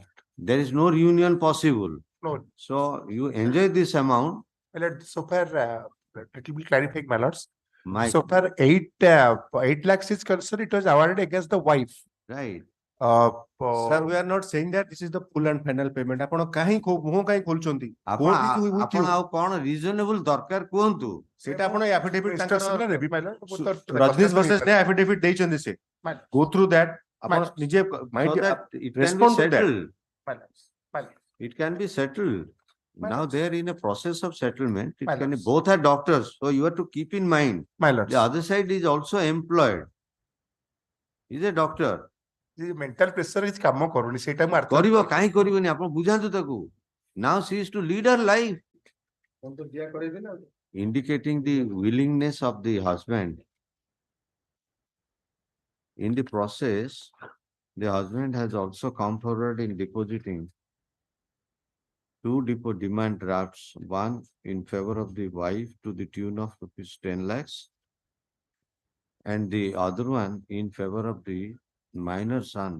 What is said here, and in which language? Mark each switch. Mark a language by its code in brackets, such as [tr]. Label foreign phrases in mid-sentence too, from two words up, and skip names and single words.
[en] There is no reunion possible. No. So you enjoy this amount. My lord, so far, it will be clarifying, my lords. My, So far, 8 lakhs is concerned, it was awarded against the wife. right. Sir, we are not saying that this is the full and final payment. [or] ଆପଣ କାହିଁ ମୁହଁ କାହିଁ ଖୋଲୁଛନ୍ତି? [en] Court is with [or] ଆପଣ [en] you. [or] ଆଉ କଣ reasonable ଦରକାର କୁହନ୍ତୁ? ସେଇଟା ଆପଣ affidavit [en] Mr. [or] ତାଙ୍କର [en] Similar, Revi, my lord. Both are- [or] ରଜନୀଶ versus ନେ affidavit ଦେଇଛନ୍ତି ସେ. [en] My lord. Go through that. ଆପଣ lords. [or] ନିଜେ [en] So mind that it can be respond to that. settled. My lords. My lords. It can be settled. My Now lords. they are in a process of settlement. It My can, lords. both are doctors. So you have to keep in mind. My lords. The other side is also employed. He's a doctor. The mental pressure is [or] କାମ କରୁନି ସେଇଟା ମୁଁ ଅର୍ଥ କରିବ କାହିଁ କରିବନି ଆପଣ ବୁଝାନ୍ତୁ ତାକୁ. [en] Now she is to lead her life. Indicating the willingness of the husband. In the process, the husband has also come forward in depositing two demand drafts, one in favor of the wife to the tune of ₹10 lakhs and the other one in favor of the minor son.